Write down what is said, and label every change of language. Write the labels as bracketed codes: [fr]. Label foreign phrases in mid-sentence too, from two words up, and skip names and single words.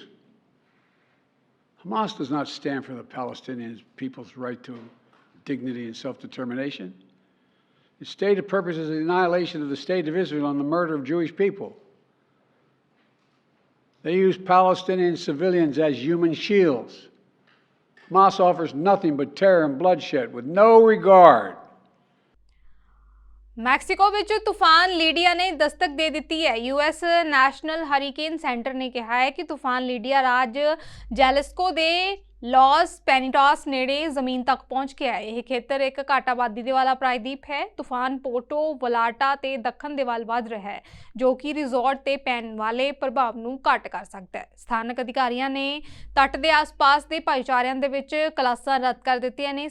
[en] Hamas does not stand for the Palestinian people's right to dignity and self-determination. Its stated purpose is the annihilation of the state of Israel and the murder of Jewish people. They use Palestinian civilians as human shields. Hamas offers nothing but terror and bloodshed with no regard. [pa] ਮੈਕਸੀਕੋ ਵਿੱਚ ਤੂਫ਼ਾਨ ਲੀਡੀਆ ਨੇ ਦਸਤਕ ਦੇ ਦੀ ਹੈ। ਯੂਐਸ ਨੈਸ਼ਨਲ ਹਰੀਕੇਨ ਸੈਂਟਰ ਨੇ ਕਹਾ ਹੈ ਕਿ ਤੂਫ਼ਾਨ ਲੀਡੀਆ ਰਾਜ ਜੈਲਿਸਕੋ ਦੇ ਲੌਸ ਪੈਨੀਟਾਸ ਨੇੜੇ ਜ਼ਮੀਨ ਤੱਕ ਪਹੁੰਚ ਗਿਆ ਹੈ। ਇਹ ਖੇਤਰ ਇੱਕ ਘੱਟ ਆਬਾਦੀ ਦੇ ਵਾਲਾ ਪ੍ਰਾਇਦੀਪ ਹੈ। ਤੂਫਾਨ ਪੋਰਟੋ ਵਲਾਟਾ ਤੇ ਦੱਖਣ ਦੇ ਵੱਲ ਵਧ ਰਿਹਾ ਹੈ, ਜੋ ਕਿ ਰਿਜ਼ੋਰਟ ਤੇ ਪੈਣ ਵਾਲੇ ਪ੍ਰਭਾਵ ਨੂੰ ਘੱਟ ਕਰ ਸਕਦਾ ਹੈ। ਸਥਾਨਕ ਅਧਿਕਾਰੀਆਂ ਨੇ ਤੱਟ ਦੇ ਆਸ-ਪਾਸ ਦੇ ਭਾਈਚਾਰਿਆਂ ਦੇ ਵਿੱਚ ਕਲਾਸਾਂ ਰੱਦ ਕਰ ਦਿੱਤੀਆਂ ਨੇ।